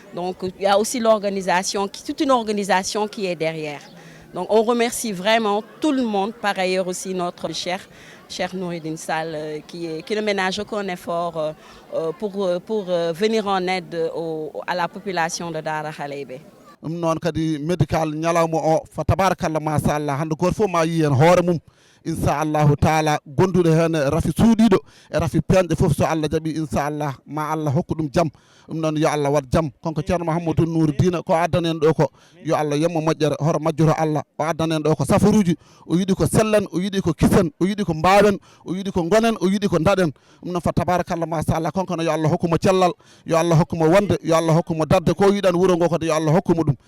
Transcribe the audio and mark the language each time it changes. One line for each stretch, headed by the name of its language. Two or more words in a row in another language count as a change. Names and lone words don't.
French: Donc il y a aussi l'organisation, toute une organisation qui est derrière. Donc on remercie vraiment tout le monde, par ailleurs aussi notre cher Nouridine Sall qui ne ménage aucun effort pour venir en aide à la population de Dara Halebe.
Fula: Non kadi médical ñalawma o fa
Arabic: تبارك الله ما شاء الله
Fula: hande goto fof ma yi hen hoore mum
Arabic: إن شاء الله تعالى
Fula: gonduɗo hen rafi suuɗiɗo e rafi penɗe fof so Allah jaaɓi inchallah ma Allah hokku ɗum jaam ɗum noon yo Allah wat jaam konko ceerno Mahamadou Nouridine ko addani en ɗo ko yo Allah yemmo moƴƴere hoto majjoro Allah o addani en ɗo ko safaruji o yiiɗi ko sellen o yiiɗi ko kisen o yiiɗi ko mbawen o yiiɗi ko gonen o yiiɗi ko daɗen ɗum noon fa
Arabic: تبارك الله ما شاء الله
Fula: konko no yo Allah hokkumo cellal yo Allah hokkumo wonde yo Allah hokkumo dadde ko yiɗan wuuro ngo kadi yo Allah hokkumo ɗum.